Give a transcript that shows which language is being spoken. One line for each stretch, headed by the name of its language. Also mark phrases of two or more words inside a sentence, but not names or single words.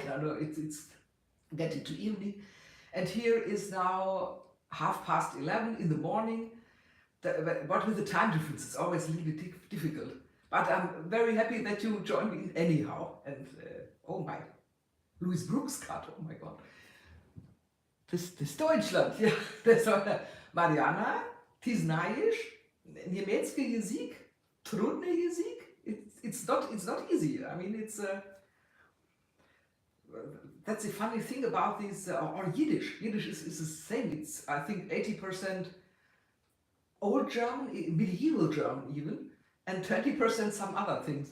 English: I know it's getting to evening, and here is now 11:30 in the morning. But with the time difference, it's always a little bit difficult. But I'm very happy that you joined me anyhow. And oh my, Louis Brooks cut. Oh my God.
German: Das Deutschland. Ja, das war Mariana,
Russian: ты знаешь немецкий язык, трудный язык.
English: It's not easy. I mean, that's the funny thing about this, or Yiddish. Yiddish is the same. It's, I think, 80% Old German, medieval German even, and 20% some other things.